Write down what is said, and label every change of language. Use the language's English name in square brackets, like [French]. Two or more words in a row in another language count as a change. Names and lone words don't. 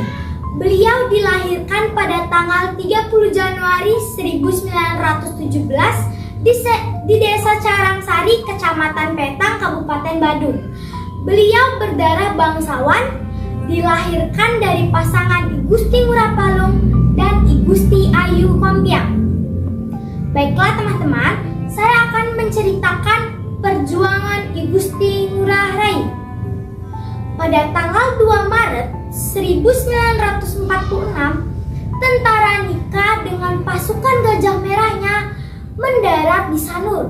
[Indonesian] Beliau dilahirkan pada tanggal 30 Januari 1917 di Desa Carangsari, Kecamatan Petang, Kabupaten Badung. Beliau berdarah bangsawan, dilahirkan dari pasangan I Gusti Ngurah Palung dan I Gusti Ayu Kompiang. Baiklah teman-teman, saya akan menceritakan perjuangan I Gusti Ngurah Rai. Pada tanggal 2 Maret 1946, tentara Nika dengan pasukan Gajah Merahnya mendarat di Sanur.